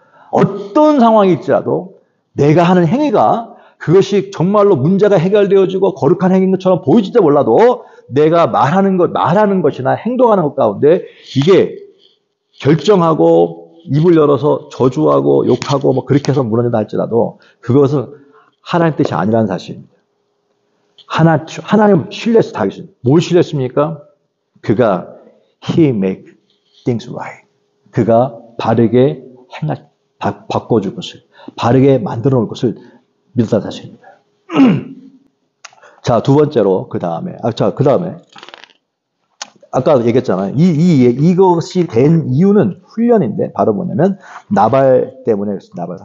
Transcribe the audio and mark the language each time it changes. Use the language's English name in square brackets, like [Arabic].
[Korean] 어떤 상황이 있더라도 내가 하는 행위가 그것이 정말로 문제가 해결되어지고 거룩한 행위인 것처럼 보이지도 몰라도 내가 말하는 것이나 행동하는 것 가운데 이게 결정하고 입을 열어서 저주하고 욕하고 뭐 그렇게 해서 무너진다 할지라도 그것은 하나님 뜻이 아니라는 사실입니다. 하나님 신뢰했어, 다윗은. 뭘 신뢰했습니까? 그가 [English] He make things right. [Korean] 그가 바르게 바꿔줄 것을, 바르게 만들어 놓을 것을 믿었다는 사실입니다. 자, 두 번째로, 그 다음에, 아까 얘기했잖아요. 이것이 된 이유는 훈련인데, 바로 뭐냐면, 나발 때문에 그렇습니다. 나발.